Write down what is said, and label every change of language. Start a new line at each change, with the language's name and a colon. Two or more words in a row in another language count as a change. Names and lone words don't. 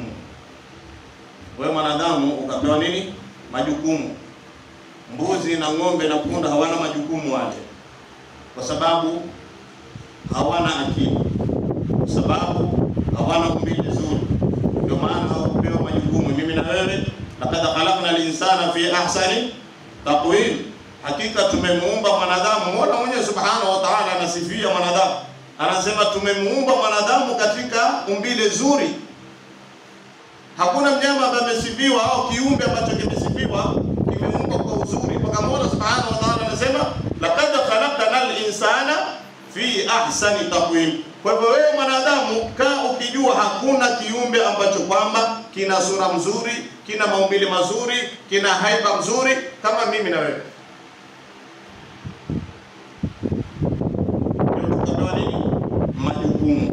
Swahili: Wewe mwanadamu ukapewa nini? Majukumu. Mbuzi na ng'ombe na punda hawana majukumu wale, kwa sababu hawana akili, kwa sababu hawana umbile zuri, ndio maana hawakupewa majukumu. Mimi na wewe,
Arabic: لقد خلقنا الإنسان في أحسن تقويم,
Swahili: hakika tumemuumba mwanadamu. Mola mwenyewe
Arabic: سبحانه وتعالى
Swahili: anasifia mwanadamu, anasema tumemuumba mwanadamu katika umbile zuri. Hakuna mnyama ambaye amesifiwa au kiumbe ambacho kimesifiwa kimeumbwa kwa uzuri, mpaka Mola
Arabic: سبحانه وتعالى
Swahili: anasema
Arabic: لقد خلقنا الإنسان في أحسن تقويم.
Swahili: Kwa hivyo wewe mwanadamu kaa ukijua hakuna kiumbe ambacho kwamba kina sura mzuri, kina maumbile mazuri, kina haiba mzuri kama mimi na wewe. Tukapewa nini? Majukumu.